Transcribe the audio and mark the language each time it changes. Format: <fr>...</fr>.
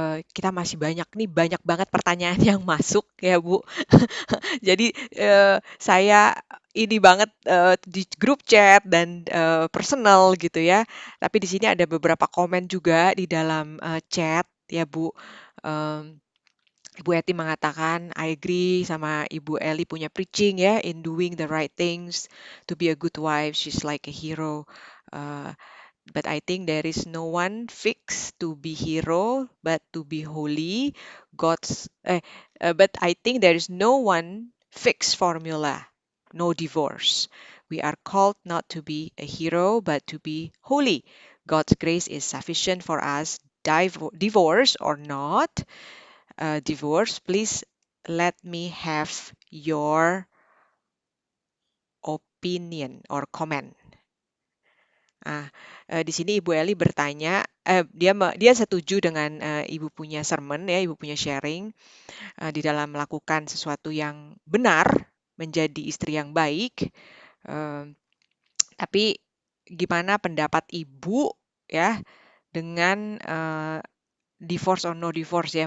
<id>Kita masih banyak banget pertanyaan yang masuk ya Bu. Jadi saya ini banget di grup chat dan personal gitu ya. Tapi di sini ada beberapa komen juga di dalam chat ya Bu. Ibu Eti mengatakan,</id> <en>I agree</en> <id>sama Ibu Eli punya</id> <en>preaching ya, in doing the right things, to be a good wife, she's like a hero. But I think there is no one fixed to be hero, but to be holy. But I think there is no one fixed formula, no divorce. We are called not to be a hero, but to be holy. God's grace is sufficient for us, divorce or not. Divorce, please let me have your opinion or comment.</en> <id>Di sini Ibu Eli bertanya, dia setuju dengan Ibu punya sermon ya, Ibu punya sharing di dalam melakukan sesuatu yang benar, menjadi istri yang baik. Tapi gimana pendapat Ibu ya dengan</id> <en>divorce or no divorce</en> <id>ya?</id>